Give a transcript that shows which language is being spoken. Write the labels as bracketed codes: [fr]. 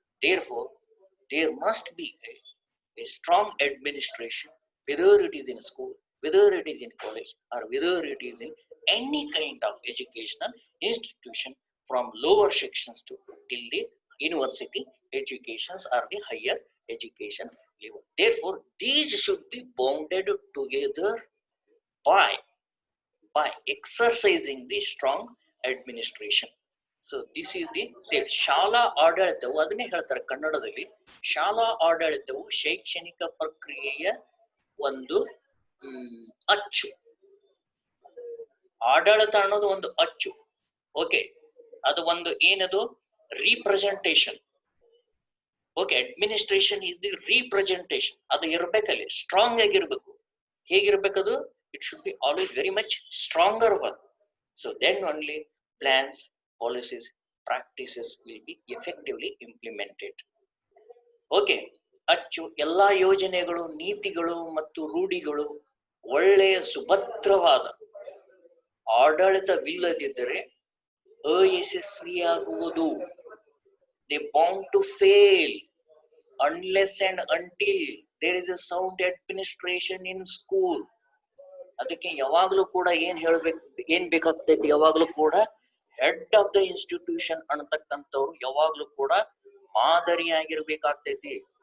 [en] Therefore, there must be a strong administration, whether it is in school, whether it is in college, or whether it is in any kind of educational institution, from lower sections to till the university educations or the higher education level. Therefore, these should be bounded together by exercising the strong administration. So this is the said [kn] ಶಾಲಾ ಆಡಳಿತವು, ಅದನ್ನೇ ಹೇಳ್ತಾರೆ ಕನ್ನಡದಲ್ಲಿ, ಶಾಲಾ ಆಡಳಿತವು ಶೈಕ್ಷಣಿಕ ಪ್ರಕ್ರಿಯೆಯ ಒಂದು ಅಚ್ಚು. ಆಡಳಿತ ಅನ್ನೋದು ಒಂದು ಅಚ್ಚು. ಓಕೆ, ಅದು ಒಂದು ಏನದು representation. [en] Okay, administration is the representation. [kn] ಅದು ಇರ್ಬೇಕಲ್ಲಿ, ಸ್ಟ್ರಾಂಗ್ ಆಗಿರ್ಬೇಕು. ಹೇಗಿರ್ಬೇಕದು? [en] It should be always very much stronger one. So then only plans, policies, practices will be effectively implemented. Okay, [kn] ಅಚ್ಚು ಎಲ್ಲಾ ಯೋಜನೆಗಳು, ನೀತಿಗಳು ಮತ್ತು ರೂಢಿಗಳು ಒಳ್ಳೆಯ ಸುಭದ್ರವಾದ ಆಡಳಿತವಿಲ್ಲದಿದ್ದರೆ ಅಯಶಸ್ವಿಯಾಗುವುದು. [en] They bound to fail unless and until there is a sound administration in school. [kn] ಅದಕ್ಕೆ ಯಾವಾಗ್ಲೂ ಕೂಡ ಏನ್ ಬೇಕಾಗ್ತೈತಿ, ಯಾವಾಗ್ಲೂ ಕೂಡ ಹೆಡ್ ಆಫ್ ದ ಇನ್ಸ್ಟಿಟ್ಯೂಷನ್ ಅನ್ನತಕ್ಕಂಥವ್ರು ಯಾವಾಗ್ಲೂ ಕೂಡ ಮಾದರಿಯಾಗಿರ್ಬೇಕಾಗ್ತೈತಿ.